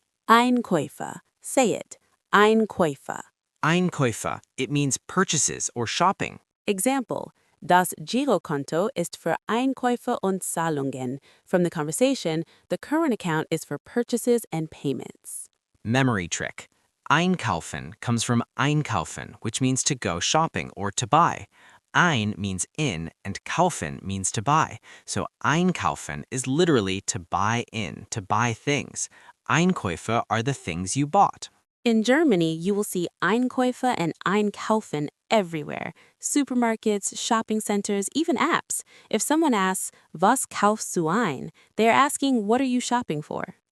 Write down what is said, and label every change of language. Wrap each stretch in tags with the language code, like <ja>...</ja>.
<en>Einkäufe. Say it. Einkäufe.</en> <de>Einkäufe.</de> <en>It means purchases or shopping.</en> <de>Example: Das Girokonto ist für Einkäufe und Zahlungen.</de> <en>From the conversation, the current account is for purchases and payments. Memory trick. Einkaufen comes from einkaufen, which means to go shopping or to buy. Ein means in and kaufen means to buy. So einkaufen is literally to buy in, to buy things. Einkäufe are the things you bought. In Germany, you will see Einkäufe and Einkaufen everywhere. Supermarkets, shopping centers, even apps. If someone asks,</en> <de>Was kaufst du ein?</de> <en>They are asking, what are you shopping for?</en>